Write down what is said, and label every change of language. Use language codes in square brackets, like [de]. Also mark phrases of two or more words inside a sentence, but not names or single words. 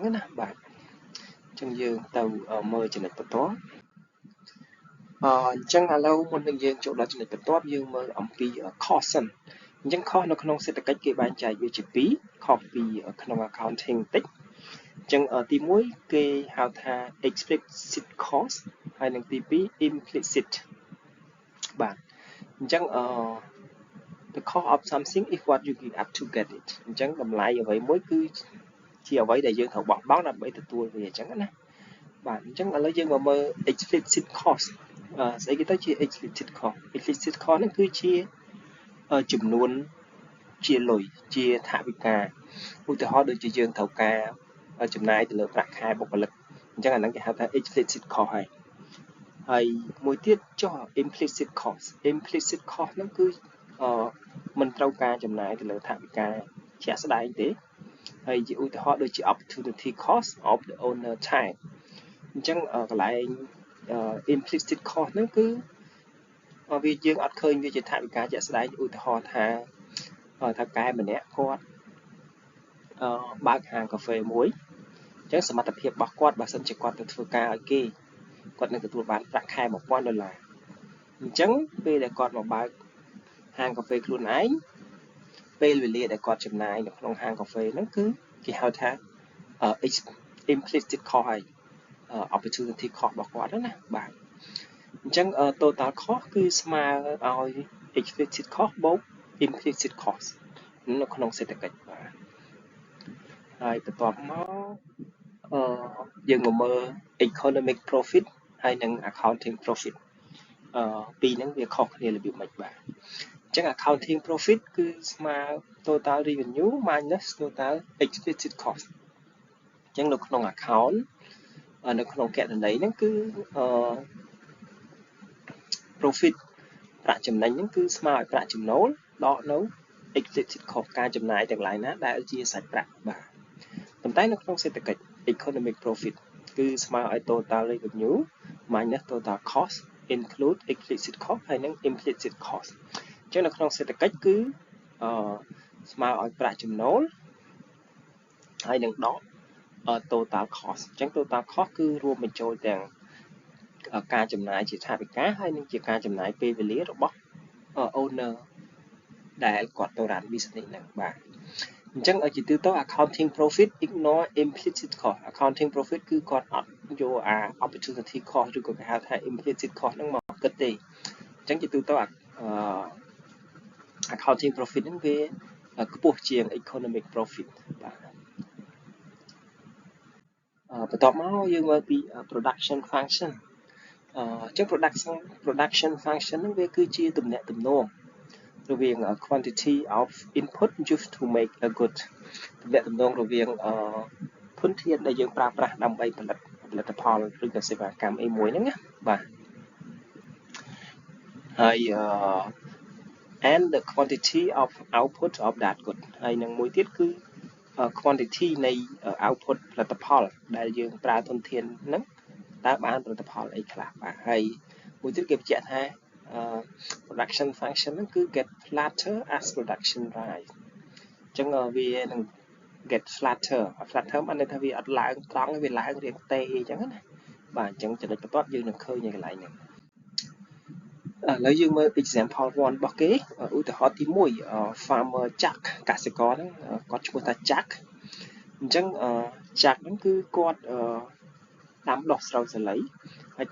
[km] ណាបាទអញ្ចឹងយើងទៅមើលចំណុចបន្ទាប់អញ្ចឹងឥឡូវមុននឹងយើងចូលដល់ចំណុចបន្ទាប់យើងមើលអំពី cost សិនអញ្ចឹង cost នៅក្នុងសេដ្ឋកិច្ចគេបែងចែកវាជា2 cost ពីក្នុង accounting តិចអញ្ចឹងទី1គេហៅថា [en] explicit cost [km] ហើយនិងទី2 implicit បាទអញ្ចឹង [en] the cost of something is what you give up to get it [km] អញ្ចឹងតម្លៃអ្វីមួយគឺជាអ្វីដែលយើងត្រូវបោះបង់ដើម្បីទទួលវាអញ្ចឹងណាបាទអញ្ចឹងឥឡូវយើងមកមើល [en] explicit cost [km] ស្អីគេទៅជា [en] explicit cost [km] ហ្នឹងគឺជាចំនួ នជាលុយជាថវិកាឧទាហរណ៍ដូចជាយើងត្រូវការចំណាយទៅលើប្រាក់ខែបុគ្គលិកអញ្ចឹងអាហ្នឹងគេហៅថា [en] explicit cost [km] ហើយមួយទៀតចុះ [en] implicit cost [km] ហ្នឹងគឺមិនត្រូវការចំណាយទៅលើថវិកាជាក់ស្ដែងទេហើយជាឧទាហរណ៍ដូចជា [en] opportunity cost of the owner time [km] អ ញ្ចឹងកន្លែង [en] implicit cost [km] ហ្នឹងគឺវាយើងអត់ឃើញវាជាថវិកាជាក់ស្ដែងឧទាហរណ៍ថាកែម្នាក់គាត់បើកហាងកាហ្វេមួយអញ្ចឹងសមត្ថភាពរបស់គាត់បើសិនជាគាត់ទៅធ្វើការឲ្យគេគាត់នឹងទទួលបានប្រាក់ខែ$1000អញ្ចឹងពេលដែលគាត់មកបើកហាងកាហ្វេខ្លួនឯងពេលវេលាដែលគាត់ចំណាយនៅក្នុងហាងកាហ្វេហ្នឹងគឺគេហៅថា [en] implicit cost [km] ហើយ [en] opportunity cost [km] របស់គាត់ណាបាទអញ្ចឹង [en] total cost [km] គឺស្មើឲ្យ [en] explicit cost [km] បូក [en] implicit cost [km] នៅក្នុងសេដ្ឋកិច្ចបាទហើយបន្ទាប់មកយើងមកមើល [en] economic profit [km] ហើយនិង [en] accounting profit [km] ពីរហ្នឹងវាខុសគ្នារបៀបម៉េចបាទអញ្ចឹង [en] accounting profit [km] គឺស្មើ [en] total revenue minus total explicit cost [km] អញ្ចឹងនៅក្នុង account នៅក្នុងគណនីហ្នឹងគឺ profit ប្រាក់ចំណេញហ្នឹងគឺស្មើឲ្យប្រាក់ចំណូលដកនៅ [en] explicit cost [km] ការចំណាយទាំងឡាយណាដែលជាសាច់ប្រាក់បាទប៉ុន្តែនៅក្នុងសេដ្ឋកិច្ច [en] economic profit [km] គឺ ស្មើឲ្យ [en] total revenue minus total cost include explicit cost [km] ហើយនិង [en] implicit cost [km] អញ្ចឹងនៅក្នុងសេដ្ឋកិច្ចគឺស្មើឲ្យប្រាក់ចំណូលហើយនឹង ដក [en] total cost [km] អញ្ចឹង [en] total cost [km] គឺរួមបញ្ចូលទាំងការចំណាយជាថវិកាហើយនិងជាការចំណាយពេលវេលារបស់ owner ដែលគាត់ទៅ [en] run business [km] ហ្នឹងបាទអញ្ចឹងជាទូទៅ [en] accounting profit ignore implicit cost accounting profit [km] គឺគាត់អត់យក [en] opportunity cost [km] ឬក៏គេហៅថា [en] implicit cost [km] ហ្នឹងមកគិតទេអញ្ចឹងជាទូទៅ [en] accounting profit [km] ហ្នឹងវាខ្ពស់ជាង [en] economic profit [km] បាទ បន្ទាប់មកយើងមើលពី [en] production function [km] ចឹង [en] production function [km] ហ្នឹងវាគឺជាទំនាក់ទំនងរវាង [en] quantity of input used to make a good [km] ទំនាក់ទំនងរវាងធនធានដែលយើងប្រើប្រាស់ដើម្បីផលិតផលឬក៏សេវាកម្មអីមួយហ្នឹងណាបាទ ហើយ [en] and the quantity of output of that good [km] ហើយនឹងមួយទៀតគឺ quantity នៃ output ផលិតផល ដែលយើងប្រើធនធានហ្នឹងតើបានផលិតផលអីខ្លះបាទហើយមួយទៀតគេបញ្ជាក់ថា [en] production function [km] ហ្នឹងគឺ [en] get flatter as production rise [km] អញ្ចឹងវានឹង [en] get flatter [km] បានន័យថាវាអត់ឡើងត្រង់វាឡើងរាងតេអញ្ចឹងណាបាទអញ្ចឹងចំណុចបន្ទាប់ យើងនឹងឃើញនៅកន្លែងហ្នឹងឥឡូវយើងមើល example 1របស់គេឧទាហរណ៍ទី1 farmer Jack កសិករហ្នឹងគាត់ឈ្មោះថា Jack អញ្ចឹង Jack ហ្នឹងគឺគាត់ដាំដុះស្រូវសាលីហើយ